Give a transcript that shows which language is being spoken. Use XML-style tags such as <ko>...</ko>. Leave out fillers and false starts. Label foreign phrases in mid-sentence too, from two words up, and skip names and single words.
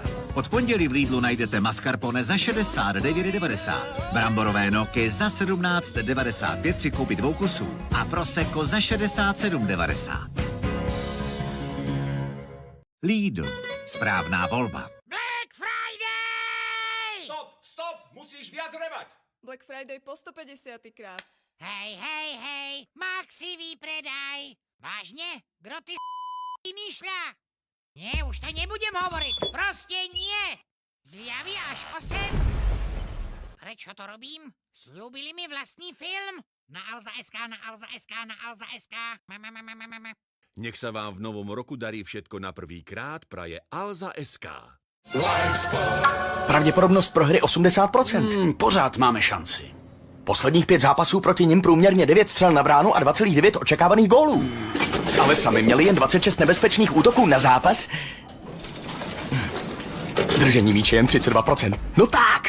<cs>Od pondělí v Lidlu najdete mascarpone za 69,90, bramborové noky za 17,95 při koupi 2 kusů a prosecco za 67,90. Lidl. Správná volba. Black Friday! Stop, musíš víc revat. Black Friday po 150 krát.</cs> <sk>Hej, Maxi výpredaj. Vážně? Kdo ty vymýšľa? Nie, už to nebudem hovoriť. Prostě nie. Zľavy až 8. Prečo to robím? Sľúbili mi vlastní film. Na Alza.sk, na Alza.sk, na Alza.sk. Nech sa vám v novom roku darí všetko na prvý krát, praje Alza.sk.</sk> <cs>Pravděpodobnost prohry 80%. Pořád máme šanci. Posledních 5 zápasů proti nim průměrně 9 střel na bránu a 2,9 očekávaných gólů. Ale sami měli jen 26 nebezpečných útoků na zápas. Držení míče jen 32%. No tak!</cs>